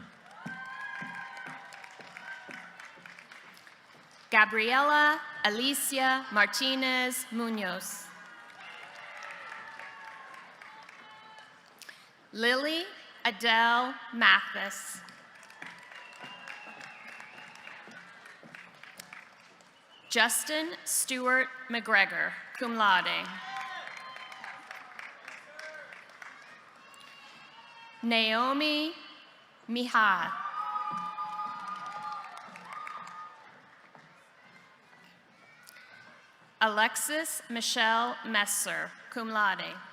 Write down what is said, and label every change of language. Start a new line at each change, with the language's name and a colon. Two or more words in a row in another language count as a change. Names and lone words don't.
English: Gabriela Alicia Martinez Munoz. Lily Adele Mathis. Justin Stewart McGregor,
Latin: cum laude.
English: Naomi Mihai. Alexis Michelle Messer,
Latin: cum laude.